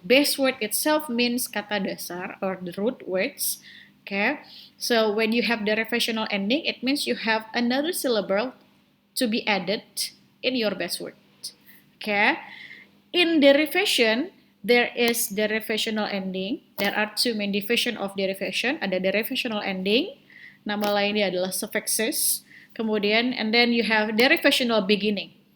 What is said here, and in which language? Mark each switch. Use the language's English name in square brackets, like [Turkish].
[English] Base word itself means [Indonesian] kata dasar [English] or the root words. Okay, so when you have derivational ending, it means you have another syllable to be added in your base word. Okay, in derivation, there is derivational ending. There are two main division of derivation. [Indonesian] Ada derivational ending, nama lainnya adalah suffixes. Kemudian, [English] and then you have derivational beginning.